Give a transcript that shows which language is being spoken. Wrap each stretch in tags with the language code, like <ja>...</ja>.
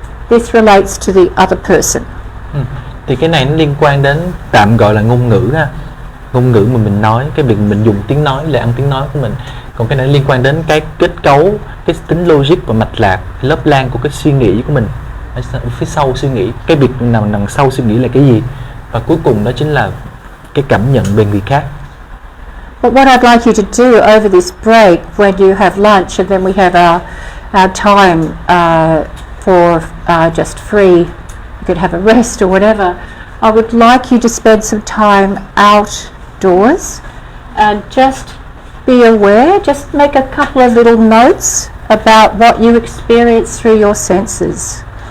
<en>This relates to the other person.</en> <vi>Thì cái này nó liên quan đến tạm gọi là ngôn ngữ ha, ngôn ngữ mà mình nói, cái việc mình dùng tiếng nói, lời ăn tiếng nói của mình. Còn cái này liên quan đến cái kết cấu, cái tính logic và mạch lạc, lớp lang của cái suy nghĩ của mình ở phía sau suy nghĩ, cái việc nằm đằng sau suy nghĩ là cái gì, và cuối cùng đó chính là cái cảm nhận về người khác.</vi> <en>But what I'd like you to do over this break, when you have lunch and then we have our time for just free, you could have a rest or whatever, I would like you to spend some time outdoors and just be aware, just make a couple of little notes about what you experience through your senses.</en>